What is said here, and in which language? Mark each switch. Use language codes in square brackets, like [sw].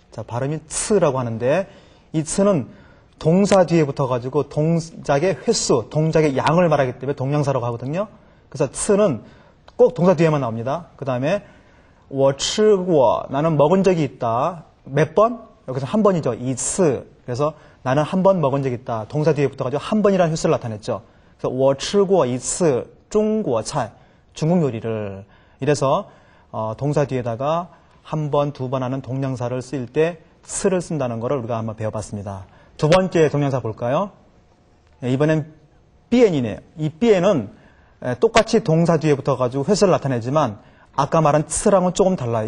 [ko] 자, 발음이 츠라고 하는데 이 츠는 동사 뒤에 붙어가지고 동작의 횟수, 동작의 양을 말하기 때문에 동량사라고 하거든요. 그래서 츠는 꼭 동사 뒤에만 나옵니다. 그 다음에 [zh] 我吃过 [ko] 나는 먹은 적이 있다. 몇 번? 여기서 한 번이죠. [zh] 一次. [ko] 그래서 나는 한 번 먹은 적이 있다. 동사 뒤에 붙어가지고 한 번이라는 횟수를 나타냈죠. 그래서 [zh] 我吃过一次中国菜 [ko] 중국 요리를. 이래서 동사 뒤에다가 한 번, 2번 하는 동량사를 쓸 때 스를 쓴다는 것을 우리가 한번 배워봤습니다. 두 번째 동량사 볼까요? 이번엔 비엔이네요. 이 비엔은 똑같이 동사 뒤에 붙어가지고 횟수를 나타내지만 아까 말한 츠랑은 조금 달라요.